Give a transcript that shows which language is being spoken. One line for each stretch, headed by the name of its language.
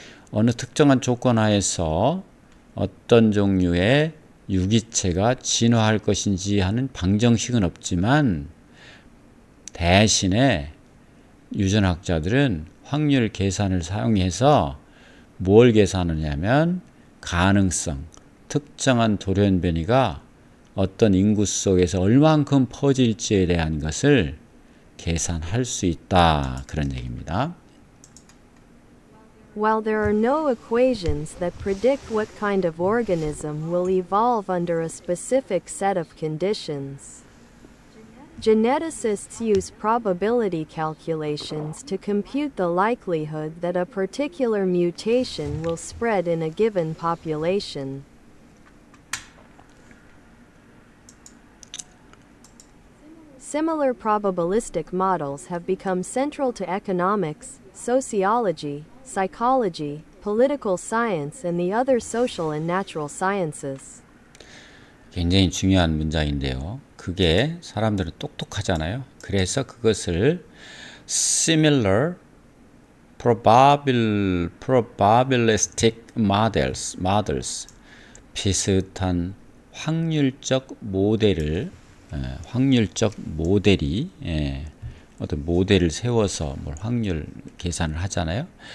Korean: 어느 특정한 조건 하에서 어떤 종류의 유기체가 진화할 것인지 하는 방정식은 없지만 대신에 유전학자들은 확률 계산을 사용해서 뭘 계산하냐면 가능성, 특정한 돌연변이가 어떤 인구 속에서 얼만큼 퍼질지에 대한 것을 계산할 수 있다. 그런 얘기입니다.
English: While there are no equations that predict what kind of organism will evolve under a specific set of conditions, Geneticists use probability calculations to compute the likelihood that a particular mutation will spread in a given population. Similar probabilistic models have become central to economics, sociology, psychology, political science, and the other social and natural sciences.
Korean: 굉장히 중요한 문장인데요. 그게 사람들은 똑똑하잖아요. 그래서 그것을
English: similar probabilistic models
Korean: 비슷한 확률적 모델을 확률적 모델이 어떤 모델을 세워서 뭘 확률 계산을 하잖아요.